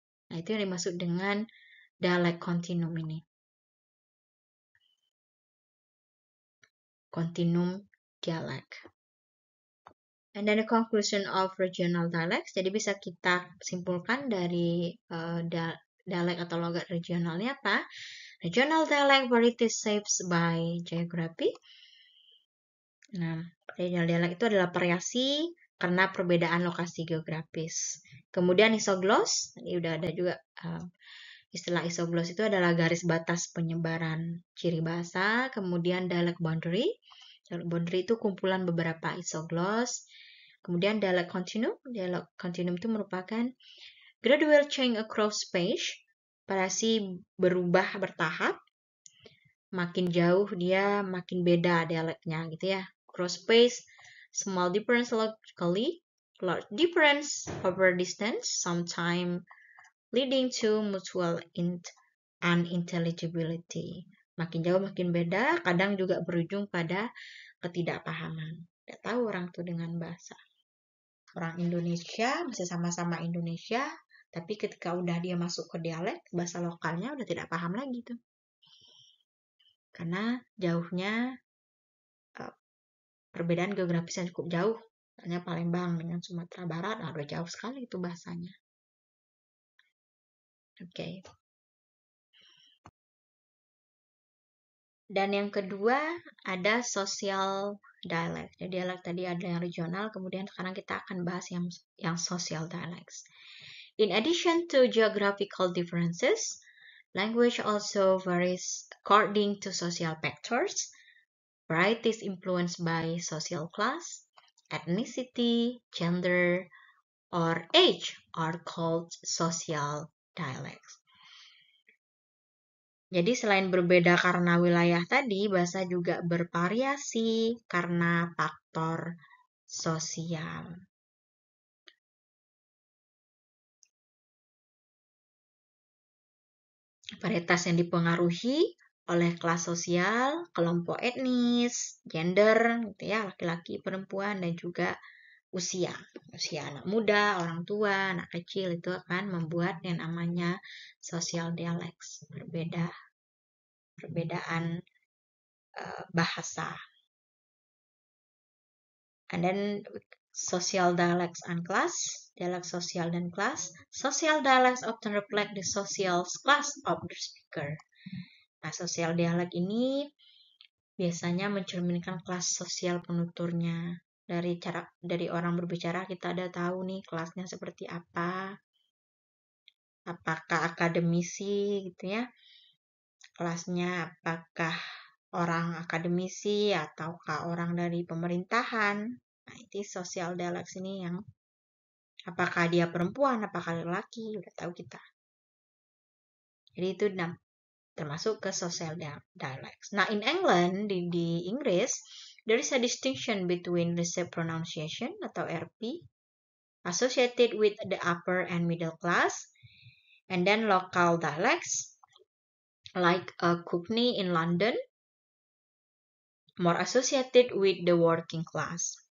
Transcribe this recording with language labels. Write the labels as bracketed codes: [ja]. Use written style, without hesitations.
[id] Nah, itu yang dimaksud dengan dialect continuum ini. [en] Continuum dialect. And then the conclusion of regional dialects. [id] Jadi bisa kita simpulkan dari dialek atau logat regionalnya apa? [en] Regional dialect varieties shaped by geography. [id] Nah, regional dialect itu adalah variasi karena perbedaan lokasi geografis. Kemudian isogloss, tadi udah ada juga istilah isogloss itu adalah garis batas penyebaran ciri bahasa. Kemudian dialect boundary. Dialect boundary itu kumpulan beberapa isogloss. Kemudian dialect continuum itu merupakan [en] gradual change across space, [id] variasi berubah bertahap. Makin jauh dia makin beda dialeknya gitu ya. [en] Cross space, small difference locally, large difference over distance, sometimes leading to mutual unintelligibility. [id] Makin jauh makin beda, kadang juga berujung pada ketidakpahaman. Tidak tahu orang tuh dengan bahasa. Orang Indonesia masih sama-sama Indonesia, tapi ketika udah dia masuk ke dialek, bahasa lokalnya udah tidak paham lagi tuh. karena jauhnya perbedaan geografis yang cukup jauh. Misalnya Palembang dengan Sumatera Barat, udah jauh sekali itu bahasanya. Oke. Dan yang kedua ada social dialect. Jadi dialek tadi ada yang regional, kemudian sekarang kita akan bahas yang social dialects. [en] In addition to geographical differences, language also varies according to social factors. Varieties influenced by social class, ethnicity, gender, or age are called social dialects. [id] Jadi selain berbeda karena wilayah tadi, bahasa juga bervariasi karena faktor sosial. Varietas yang dipengaruhi oleh kelas sosial, kelompok etnis, gender, gitu ya, laki-laki, perempuan, dan juga usia anak muda, orang tua, anak kecil, itu akan membuat yang namanya social dialects, perbedaan bahasa. [en] And then social dialects and class, [id] dialek sosial dan kelas. [en] Social dialects often reflect the social class of the speaker. [id] Nah, sosial dialek ini biasanya mencerminkan kelas sosial penuturnya. Dari orang berbicara kita ada tahu nih kelasnya seperti apa. Apakah akademisi gitu ya. Kelasnya apakah orang akademisi ataukah orang dari pemerintahan. Nah, itu social dialects ini yang apakah dia perempuan, apakah laki-laki, udah tahu kita. Jadi itu termasuk ke social dialects. [en] Nah, in England, [id] di Inggris, [en] there is a distinction between received pronunciation atau RP associated with the upper and middle class, and then local dialects like Cockney in London, more associated with the working class.